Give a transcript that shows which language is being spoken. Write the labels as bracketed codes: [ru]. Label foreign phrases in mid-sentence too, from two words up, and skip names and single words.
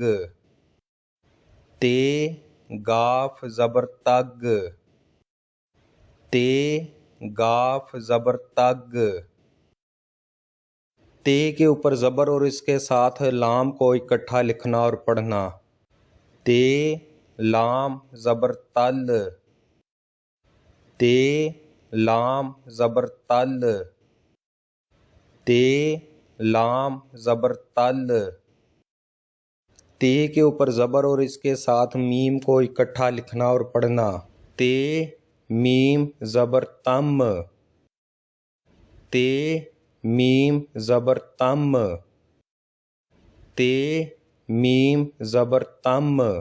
[ur] تے گاف زبر تگ۔ تے گاف زبر تگ۔ تے کے اوپر زبر اور اس کے ساتھ لام کو اکٹھا لکھنا اور پڑھنا۔ تے لام زبر تل۔ تے لام زبر تل، تے لام زبر تل۔ تے کے اوپر زبر اور اس کے ساتھ میم کو اکٹھا لکھنا اور پڑھنا۔ تے میم زبر تم، تے میم زبر تم، تے میم زبر تم۔